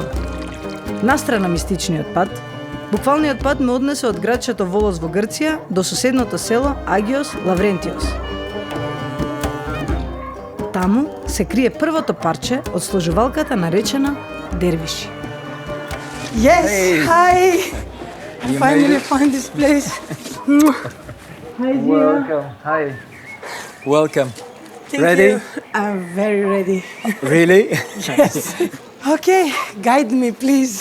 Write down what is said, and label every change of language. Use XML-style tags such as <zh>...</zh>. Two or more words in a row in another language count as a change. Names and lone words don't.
<mk>Настрана мистичниот пат, буквалниот пат ме однесе од градчето Волос во Грција до соседното село Агиос Лаврентиос. Таму се крие првото парче од сложувалката наречена Дервиши.</mk> <en>Yes, hey. Hi! I finally found this place. Hi, Welcome. Hi. Welcome. Thank Ready? You. I'm very ready. Really? Yes. Okay, guide me, please.</en>